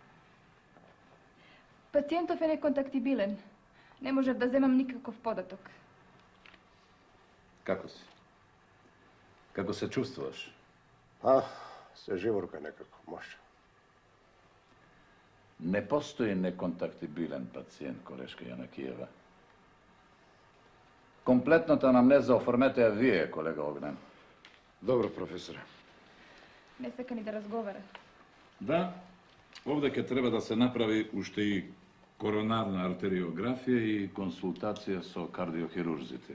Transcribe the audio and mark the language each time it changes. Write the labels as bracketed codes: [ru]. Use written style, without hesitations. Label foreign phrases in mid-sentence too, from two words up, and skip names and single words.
[mk] Пациентов е неконтактибилен. Не можев да земам никаков податок. Како си? Како се чувствуваш? А, се живорка некако, може. [sr] Ne postoji nekontaktibilen pacijent, [bg] колежка Янакиева. [mk] Комплетната анамнеза оформете ја вие, колега Огнен. Добро, професоре. Не сака ни да разговара. Да, овде ќе треба да се направи уште и коронарна артериографија и консултација со кардиохирурзите.